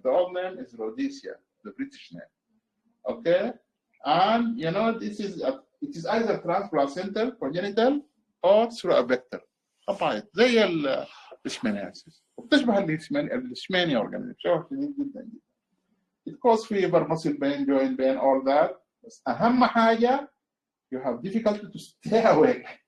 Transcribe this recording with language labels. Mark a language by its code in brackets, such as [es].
[en] The old name is Rhodesia, the British name. Okay, and this is it is either transplacental, congenital, or through a vector. [ar] طبعا زي الاشمانياسيس وبتشبه الاشماني organism. شوف جديد جدا جدا. [en] It causes fever, muscle pain, joint pain, all that. [ar] بس أهم حاجة [en] you have difficulty to stay awake.